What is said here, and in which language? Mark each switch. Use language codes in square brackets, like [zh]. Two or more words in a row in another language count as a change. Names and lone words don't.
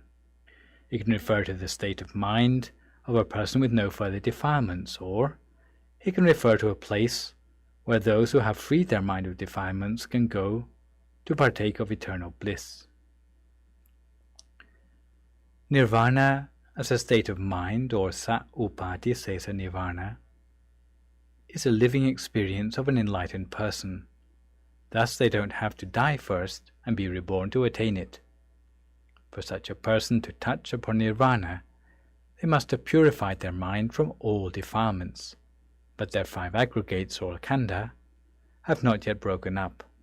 [en] It can refer to the state of mind of a person with no further defilements, or it can refer to a place where those who have freed their mind of defilements can go to partake of eternal bliss. Nirvana as a state of mind, or [pi] sa upati sesa nirvana, [en] is a living experience of an enlightened person. Thus they don't have to die first and be reborn to attain it. For such a person to touch upon nirvana, they must have purified their mind from all defilements, but their five aggregates, or khandha, have not yet broken up.